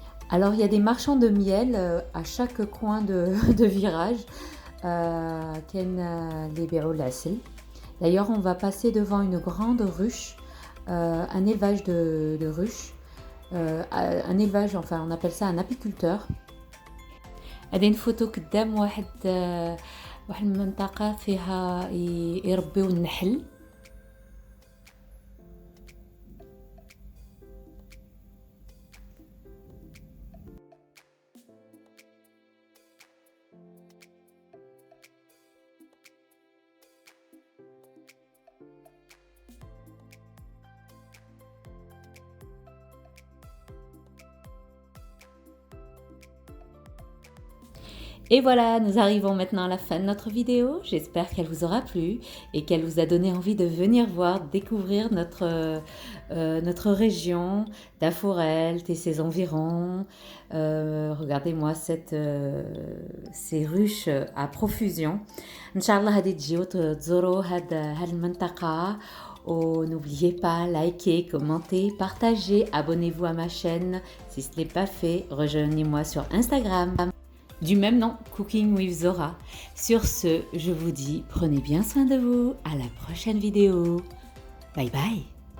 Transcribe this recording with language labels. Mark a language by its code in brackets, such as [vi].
[fr] Alors il y a des marchands de miel à chaque coin de virage. [ar] كاين اللي يبيعوا العسل. [fr] D'ailleurs on va passer devant une grande ruche. Un élevage de ruches, un élevage, enfin on appelle ça un apiculteur. [ar] هذه نفوتو قدام واحد المنطقة فيها يربيو النحل. [fr] Et voilà, nous arrivons maintenant à la fin de notre vidéo. J'espère qu'elle vous aura plu et qu'elle vous a donné envie de venir voir, découvrir notre région d'Afourelt et ses environs. Regardez-moi ces ruches à profusion. [ar] Inch'Allah, هادي تجيو تزوروا هاد المنطقة. [fr] Oh, n'oubliez pas, likez, commentez, partagez, abonnez-vous à ma chaîne. Si ce n'est pas fait, rejoignez-moi sur Instagram. Du même nom, Cooking with Zora. Sur ce, je vous dis, prenez bien soin de vous. À la prochaine vidéo. Bye bye.